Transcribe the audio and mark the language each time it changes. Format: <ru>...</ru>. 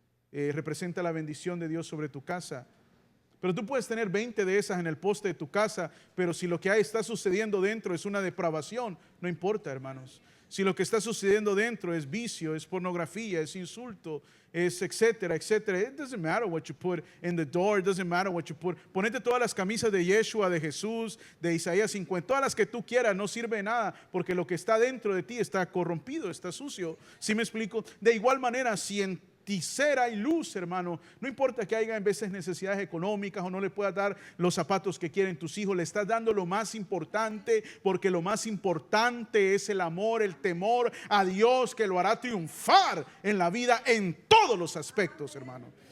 <es>Representa la bendición de Dios sobre tu casa. Pero tú puedes tener 20 de esas en el poste de tu casa, pero si lo que está sucediendo dentro es una depravación, no importa, hermanos. Si lo que está sucediendo dentro es vicio, es pornografía, es insulto, es etcétera, etcétera.</es> <en>It doesn't matter what you put in the door. It doesn't matter what you put.</en> <es>Ponete todas las camisas de Yeshua, de Jesús, de Isaías 50, todas las que tú quieras, no sirve de nada, porque lo que está dentro de ti está corrompido, está sucio. ¿Sí me explico? De igual manera, si en ti cera y luz, hermano, no importa que haya en veces necesidades económicas o no le puedas dar los zapatos que quieren tus hijos, le estás dando lo más importante, porque lo más importante es el amor, el temor a Dios, que lo hará triunfar en la vida en todos los aspectos, hermano.</es>